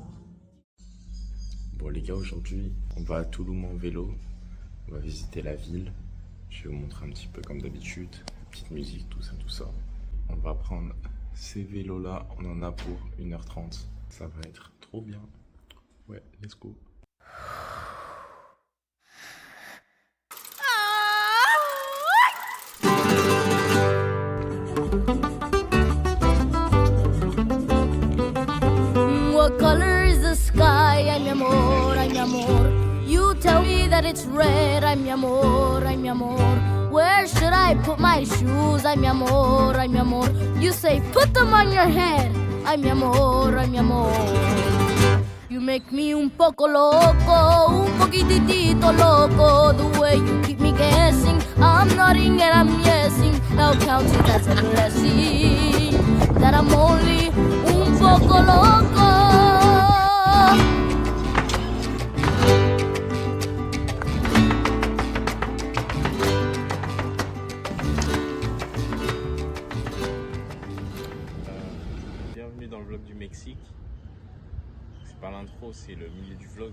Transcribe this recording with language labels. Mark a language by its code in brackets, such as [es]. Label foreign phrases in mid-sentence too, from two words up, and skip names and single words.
[fr] Bon les gars, aujourd'hui, on va à Touloum en vélo. On va visiter la ville. Je vais vous montrer un petit peu comme d'habitude. Petite musique, tout ça. On va prendre ces vélos là. On en a pour 1h30. Ça va être trop bien. Ouais, [en] let's go. What color is the sky? [es] Ay, mi amor, ay, mi amor. [en] You tell me that it's red. [es] Ay, mi amor, ay, mi amor. [en] Where should I put my shoes? [es] Ay, mi amor, ay, mi amor. [en] You say put them on your head. [es] Ay, mi amor, ay, mi amor. [en] You make me [es] un poco loco, un poquitito loco. [en] The way you keep me guessing, I'm nodding and I'm yesing. Now count it as a blessing that I'm only [es] un poco loco. [fr] Bienvenue dans le vlog du Mexique. C'est pas l'intro, c'est le milieu du vlog.